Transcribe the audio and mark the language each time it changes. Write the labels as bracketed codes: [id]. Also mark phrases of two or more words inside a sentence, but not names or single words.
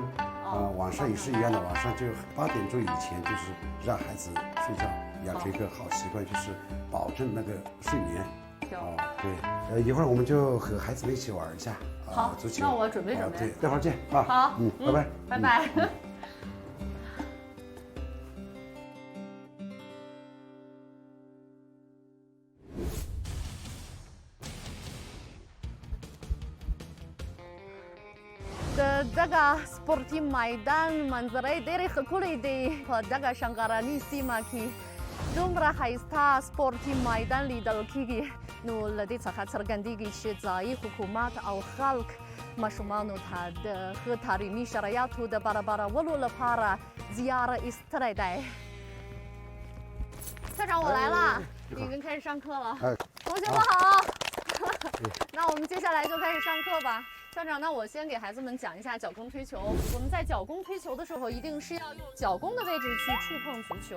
[zh] 晚上也是一样的，晚上就8点钟以前，就是让孩子睡觉，养成一个好习惯，就是保证那个睡眠。对，一会儿我们就和孩子们一起玩一下足球。那我准备。对，待会儿见啊。好，拜拜。 [ps] 拜拜。دغه سپورتي میدان منظره ډېرې ښکلې دي په دغه شنکراني سیمه کې دومره ښایسته سپورتي میدان لیدل کېږي نو له دې څخه څرګندېږي چې ځایي حکومت او خلک ماشومانو ته د ښه تعلیمي شرایطو د برابرولو لپاره زیار ایستلی دی [zh] 校长我来了已经开始上课了同学们好那我们接下来就开始上课吧校长，那我先给孩子们讲一下脚弓推球。我们在脚弓推球的时候，一定是要用脚弓的位置去触碰足球。